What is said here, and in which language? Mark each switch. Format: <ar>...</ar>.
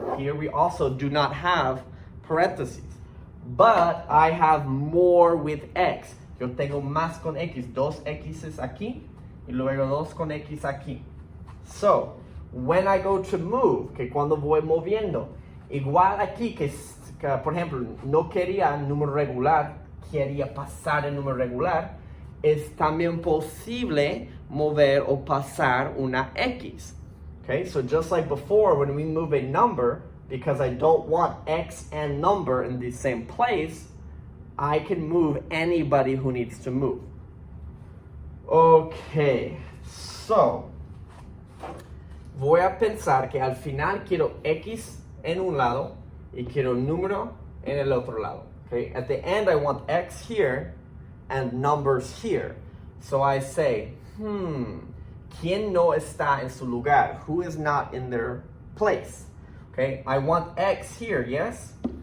<en>Here we also do not have parentheses. But I have more with x.</en> <es>Yo tengo más con x. 2x's aquí y luego 2 con x aquí.</es> <en>So, when I go to move,</en> <es>que cuando voy moviendo, igual aquí que por ejemplo, no quería número regular, quería pasar el número regular, es también posible mover o pasar una x.</es> <en>Okay, so just like before, when we move a number, because I don't want x and number in the same place, I can move anybody who needs to move.</en> <es>Okay, so voy a pensar que al final quiero x en un lado y quiero número en el otro lado.</es> <en>Okay, at the end I want x here and numbers here. So I say,</en> <es>¿quién no está en su lugar?</es> <en>Who is not in their place? Okay, I want x here, yes?</en>